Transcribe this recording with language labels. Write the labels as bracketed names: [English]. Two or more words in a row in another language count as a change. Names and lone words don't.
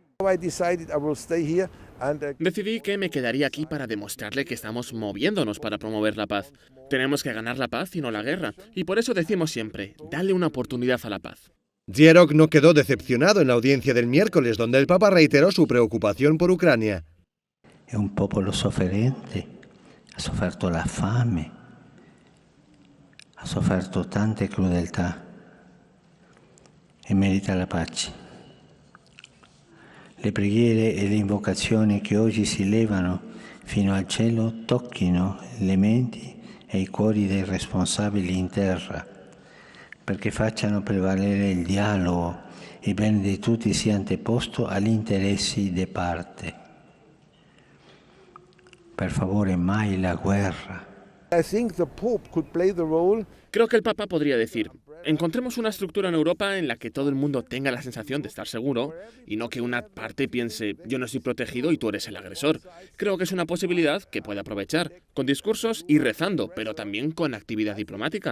[Spanish] Decidí que me quedaría aquí para demostrarle que estamos moviéndonos para promover la paz. Tenemos que ganar la paz y no la guerra, y por eso decimos siempre, dale una oportunidad a la paz. Dzierok no quedó decepcionado en la audiencia del miércoles, donde el Papa reiteró su preocupación por Ucrania. [Italian] Es un popolo sofferente, ha sofferto la fame, ha sofferto tante crudeltà e merita la pace. Le preghiere e le invocazioni che oggi si levano fino al cielo tocchino le menti e i cuori dei responsabili in terra, perché facciano prevalere il dialogo e il bene di tutti sia anteposto agli interessi di parte. Per favore, mai la guerra. [Spanish] Creo que el Papa podría decir, encontremos una estructura en Europa en la que todo el mundo tenga la sensación de estar seguro y no que una parte piense, yo no estoy protegido y tú eres el agresor. Creo que es una posibilidad que puede aprovechar, con discursos y rezando, pero también con actividad diplomática.